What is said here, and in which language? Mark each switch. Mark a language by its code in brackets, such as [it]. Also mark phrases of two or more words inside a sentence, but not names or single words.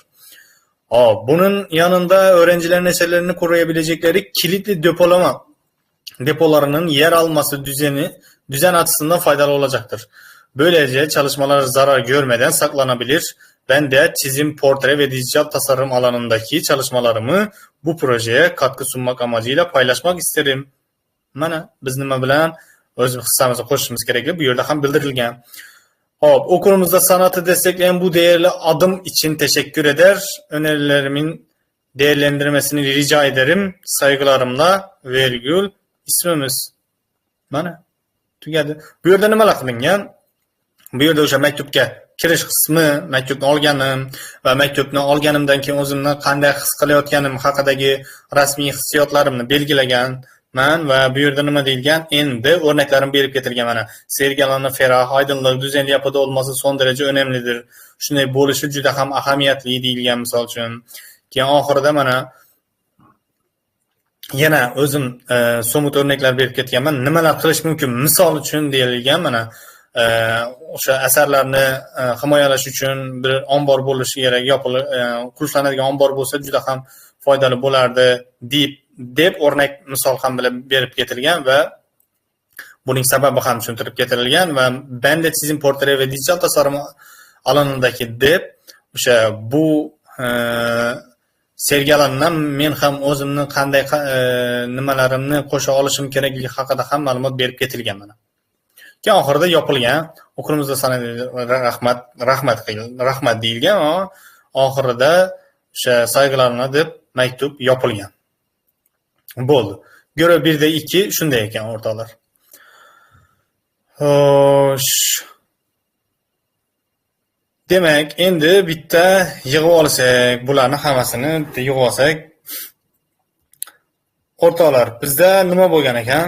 [tr] Bunun yanında öğrencilerin eserlerini koruyabilecekleri kilitli depolarının yer alması düzen açısından faydalı olacaktır. Böylece çalışmalar zarar görmeden saklanabilir. Ben de çizim, portre ve dijital tasarım alanındaki çalışmalarımı bu projeye katkı sunmak amacıyla paylaşmak isterim. [uz] Mana biz nima bilan o'z hissamizni qo'shishimiz kerakli bu yerda ham bildirilgan. Hop, [tr] okulumuzda sanatı destekleyen bu değerli adım için teşekkür eder. Önerilerimin değerlendirmesini rica ederim. Saygılarımla virgül ismimiz. [uz] Mana tugadi. Bu yerda nimalar qilingan? Bu yerda o'sha maktubga kirish qismi, maktubni olganim va maktubni olganimdan keyin o'zimni qanday his qilayotganim haqidagi rasmiy hissiyotlarimni belgilaganman va bu yerda nima deyilgan? Endi o'rnaklarim berib ketilgan mana. [tr] Sergi alanı ferah, aydınlık, düzenli yapıda olması son derece önemlidir. [uz] Shunday bo'lishi juda ham ahamiyatli deyilgan misol uchun. Keyin oxirida mana yana o'zim somut o'rnaklar berib ketganman. Nimalar qilish mumkin? Misol uchun deyilgan mana o'sha asarlarni himoyalash uchun bir ombor bo'lishi kerak, qulflanadigan ombor bo'lsa juda ham foydali bo'lardi deb o'rnak misol ham bilan berib ketilgan va buning sababi ham tushuntirib ketilgan va [tr] bende çizim, portre ve dijital tasarım alanındaki [uz] deb o'sha bu [tr] sergi alanından [uz] men ham o'zimni qanday nimalarimni qo'sha olishim kerakligi haqida ham ma'lumot berib ketilgan mana. Keyin oxirida yopilgan. Okulumuzda rahmat deyilgan, oxirida o'sha saygılarımla deb maktub yopilgan. Bo'ldi. Görev 1'de 2 shunday ekan o'rtoqlar. Xo'sh. Demak, endi bitta yig'ib olsak, bularni hammasini bitta yig'ib olsak, o'rtoqlar, bizda nima bo'lgan ekan?